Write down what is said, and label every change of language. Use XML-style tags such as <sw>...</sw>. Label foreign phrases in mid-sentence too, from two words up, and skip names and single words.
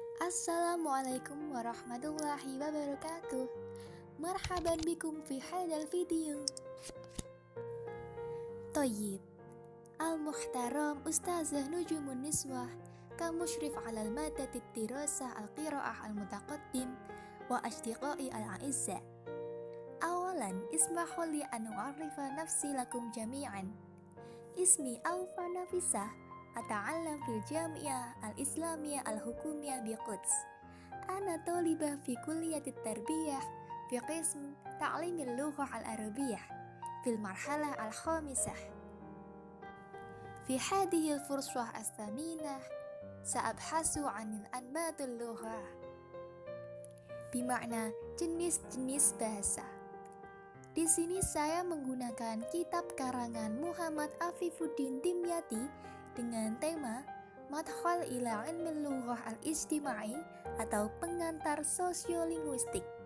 <ar>السلام عليكم ورحمة الله وبركاته. مرحبا بكم في هذا الفيديو طيب. المحترم الأستاذة نجوم النسوة كمشرف على المادة دراسة القراءة المتقدم وأصدقائي الأعزاء. أولا اسمحوا لي أن أعرف نفسي لكم جميعا. اسمي أوفى نفيسة أتعلم في الجامعة الإسلامية الحكومية بقدس. أنا طالبة في كلية التربية في قسم تعليم اللغة العربية في المرحلة الخامسة. في هذه الفرصة الثمينة سأبحث عن أنماط اللغة بمعنى</ar> <id>jenis-jenis bahasa. Di sini saya menggunakan kitab karangan Muhammad Afifuddin Dimyati dengan tema Madkhal ila Ilmil Lughah al-Ijtimai atau pengantar sosiolinguistik.</id>